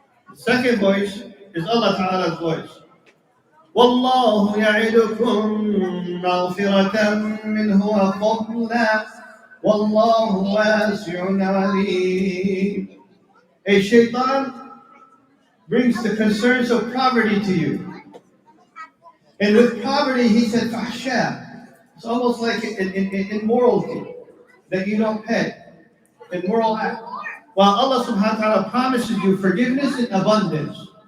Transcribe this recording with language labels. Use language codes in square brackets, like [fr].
[en] The second voice is Allah Ta'ala's voice. [ar] والله يعدكم مغفرة منه وفضلا والله واسع عليم. [en] A shaitan brings the concerns of poverty to you. And with poverty, he said, fahsha. It's almost like an immorality that you don't pay, immoral act. While Allah subhanahu wa ta'ala promises you forgiveness and abundance.